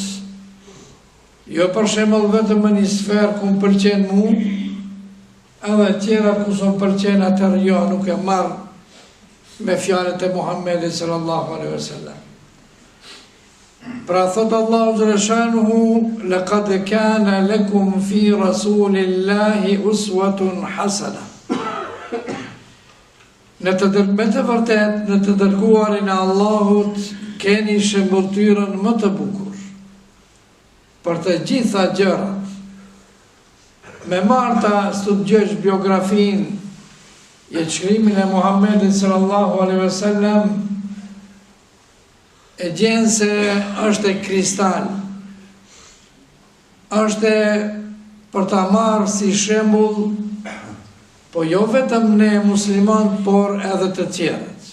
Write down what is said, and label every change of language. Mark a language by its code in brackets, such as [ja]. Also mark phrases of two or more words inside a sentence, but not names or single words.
[sq] Jo për shembull vetëm në një sferë ku më pëlqen mu, edhe tjera ku s'm pëlqen atëherë jo, nuk e marr me fjalët e Muhammedit [ar] صلى الله عليه وسلم. [sq] Pra thot Allahu xhaleshanuhu, [ar] لقد كان لكم في رسول الله أسوة حسنة. [sq] Me të vërtet, në të dërguarin e Allahut keni shembulltyrën më të bukur për të gjitha gjërat. Me marta studiosh biografin e shkrimin e Muhammedit [ar] صلى الله عليه وسلم, [sq] e gjenë se është e kristal, është për ta marrë si shembull, po jo vetëm ne muslimanët, por edhe të tjerët.